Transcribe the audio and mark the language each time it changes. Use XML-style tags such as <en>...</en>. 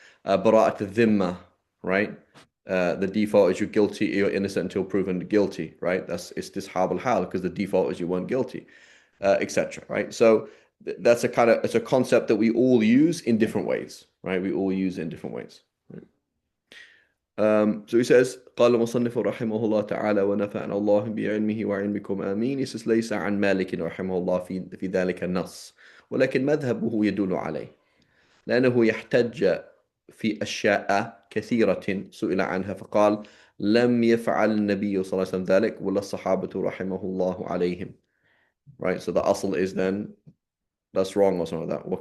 <en>Bara'at al-dhimma, right? The default is you're guilty, you're innocent until proven guilty, right? That's istishab al-hal because the default is you weren't guilty, etc. Right? So that's it's a concept that we all use in different ways, right? We all use it in different ways. Right? So he says</en> <ar>قال المصنف رحمه الله تعالى ونفعنا الله بعلمه وعلمكم آمين.</ar> <en>He says</en> <ar>ليس عن مالك رحمه الله في ذلك النص ولكن مذهبه يدل عليه لأنه يحتج في أشياء كثيرة سئل عنها فقال لم يفعل النبي صلى الله عليه وسلم ذلك ولا الصحابة رحمه الله عليهم.</ar> <en>Right, so the asl is then that's wrong or something like that.</en>